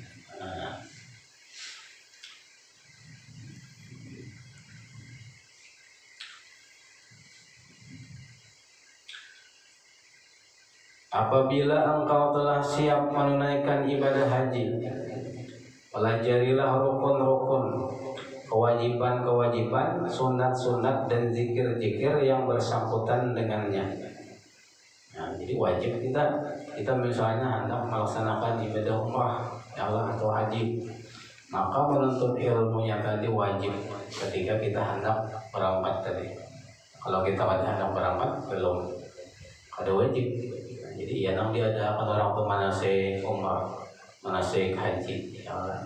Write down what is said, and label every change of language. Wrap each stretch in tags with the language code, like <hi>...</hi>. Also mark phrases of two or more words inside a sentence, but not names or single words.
<id>Apabila engkau telah siap menunaikan ibadah haji, pelajarilah rukun-rukun, kewajiban-kewajiban, sunat-sunat dan zikir-zikir yang bersangkutan dengannya. Nah, jadi wajib kita misalnya hendak melaksanakan ibadah umrah</id> <ar>يا الله</ar> <id>atau haji, maka menuntut ilmunya tadi wajib ketika kita hendak berangkat tadi. Kalau kita hendak berangkat belum ada wajib.</id> <bjn>Nah, jadi ya nang diadakan orang tuh manasik umrah, manasik haji</bjn> <ar>يا الله.</ar>